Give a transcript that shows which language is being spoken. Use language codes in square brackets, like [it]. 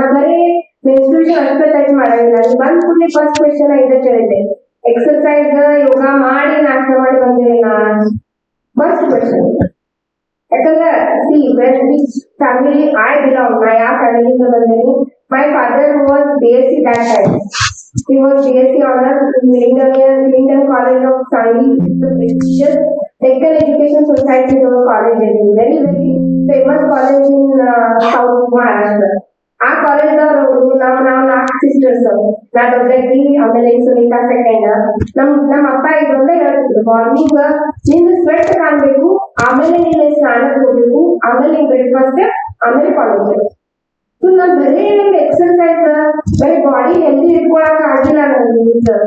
[kn] ನಾ ಬರೀ ಮೆನ್ಸ್ಟ್ರುಯೇಷನ್ ಅಷ್ಟೇ ಟಚ್ ಮಾಡಂಗಿಲ್ಲ. ಬಂದ್ ಕೂಡಲೇ ಫಸ್ಟ್ ಕ್ವೆಶ್ಚನ್ ಇದೇ ಕೇಳಿದ್ದೆ, ಎಕ್ಸರ್ಸೈಸ್ ಯೋಗ ಮಾಡಿ ನಾಷ್ಟ ಮಾಡಿ ಬಂದಿರಿ ನಾ ಫಸ್ಟ್ ಕ್ವೆಶ್ಚನ್. ಯಾಕಂದ್ರೆ [en] see when which family I belong, [kn] ನಾ ಯಾವ ಫ್ಯಾಮಿಲಿಂದ ಬಂದೇನಿ. [en] My father was BSc that time. He was BSc honors in Lincoln College of Science, the prestigious Technical Education Society of college, very very famous college in South Maharashtra. [kn] ಆ ಕಾಲೇಜ್ದವ್ರು ನಾವ್ 4 sisters, ನಾ ದೊಡ್ಡಕ್ಕಿ, ಆಮೇಲೆ Sunita second. ನಮ್ಮ ಅಪ್ಪ ಇದೊಂದೇ ಹೇಳ್ತಿದ್ರು, morning ನಿನ್ನ sweat ಕಾಣ್ಬೇಕು, ಆಮೇಲೆ ನಿನ್ನ ಸ್ನಾನಕ್ಕೆ ಹೋಗ್ಬೇಕು, ಆಮೇಲೆ ನಿನ್ ಬ್ರೇಕ್ಫಾಸ್ಟ್, ಆಮೇಲೆ ಕಾಲೇಜ್. ಸೊ ನಾನ್ ಬರೀ ಎಕ್ಸರ್ಸೈಸ್ ಬರೀ ಬಾಡಿ ಹೆಲ್ದಿ ಇಟ್ಕೊಳಕ್ ಆಗಿಲ್ಲ ನನ್ಗೆ.